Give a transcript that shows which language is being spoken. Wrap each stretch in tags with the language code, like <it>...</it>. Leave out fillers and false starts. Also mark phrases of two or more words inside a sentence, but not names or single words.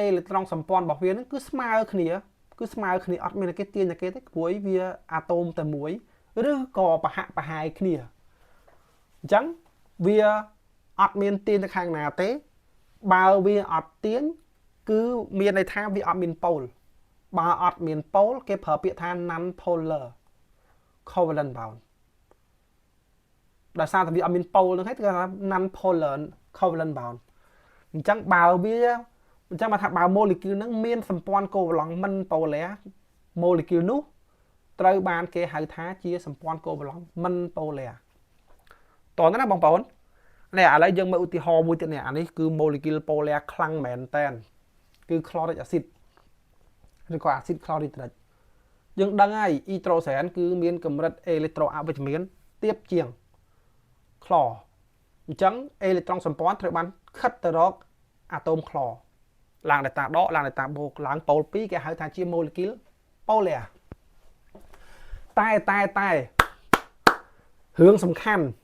<km>ឡិចត្រូនសម្ព័ន្ធរបស់វានឹងគឺស្មើគ្នាអត់មានគេទាញតែគេទេព្រោះវាអាតូមតែមួយឬក៏ប្រហាក់ប្រហែលគ្នាអញ្ចឹងវាអត់មានទាញទៅខាងណាទេបើវាអត់ទាញគឺមានន័យថាវាអត់មានប៉ូលបើអត់មានប៉ូលគេប្រើពាក្យថា</km> <en>non polar covalent bond</en> <km>ដោយសារតែវាអត់មានប៉ូលហ្នឹងហើយគេថា</km> <en>non polar covalent bond</en> <km>អញ្ចឹងបើមកថាបើ molecule ហ្នឹងមានសម្ព័ន្ធកូវឡង់មិនប៉ូ ឡែ molecule នោះត្រូវបានគេហៅថាជាសម្ព័ន្ធកូវឡង់មិនប៉ូឡែតោះណាបងប្អូននេះឥឡូវ យើងមើលឧទាហរណ៍មួយទៀតនេះអានេះគឺ</km> <en>molecule polar</en> <km>ខ្លាំងមែនតើគឺ</km> <en>chloric acid</en> <km>ឬក៏</km> <en>acid chlorhydric</en> <km>យើងដឹងហើយ nitrogen គឺមានកម្រិតអេឡិចត្រូអវិជ្ជមានទាបជាង chlor អញ្ចឹងអេឡិចត្រូនសម្ព័ន្ធត្រូវបានខិតទៅរកអាតូម chlor ឡើងដែលតាដកឡើងដែលតាបូកឡើងប៉ូល2គេហៅថាជា</km> <en>molecule polar</en> <km>តែរឿងសំខាន់</km>